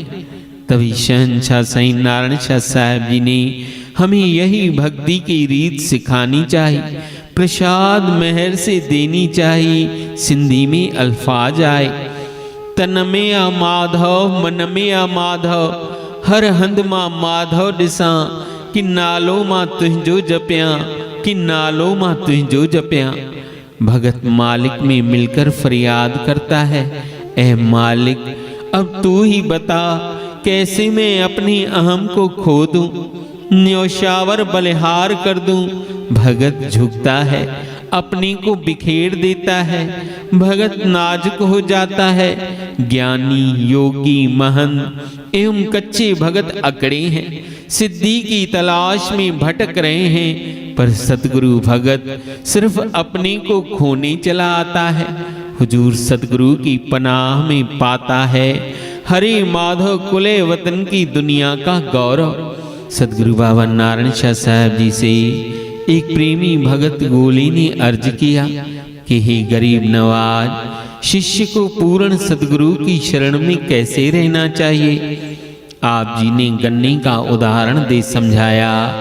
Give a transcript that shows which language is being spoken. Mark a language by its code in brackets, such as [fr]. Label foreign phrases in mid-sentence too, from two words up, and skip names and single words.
[hi] तभी शहंशाह साईं नारायण शाह साहब जी ने हमें यही भक्ति की रीत सिखानी चाहिए। प्रसाद मेहर से देनी चाहिए, सिंधी में अल्फाज आए [sd] तन में आ माधव, मन में आ माधव, हर हंद मां माधव ॾिसां, कि नालो मां तुंहिंजो जपियां, [hi] कि नालो मां तुंहिंजो जपियां। भगत मालिक में मिलकर फरियाद करता है, ऐ मालिक अब तू ही बता कैसे मैं अपनी अहम को खो दूं, न्योछावर बलिहार कर दूं। भगत झुकता है, अपने को बिखेर देता है, भगत नाजुक हो जाता है। ज्ञानी, योगी, महंत एवं कच्चे भगत अकड़े हैं, सिद्धि की तलाश में भटक रहे हैं, पर सतगुरु भगत सिर्फ अपने को खोने चला आता है। हुजूर सतगुरु की पनाह में पाता है हरे माधव कुले वतन की दुनिया का गौरव। सतगुरु बाबा नारायण शाह साहब जी से एक प्रेमी भगत गोली ने अर्ज किया कि हे गरीब नवाज, शिष्य को पूर्ण सतगुरु की शरण में कैसे रहना चाहिए। आप जी ने गन्ने का उदाहरण दे समझाया।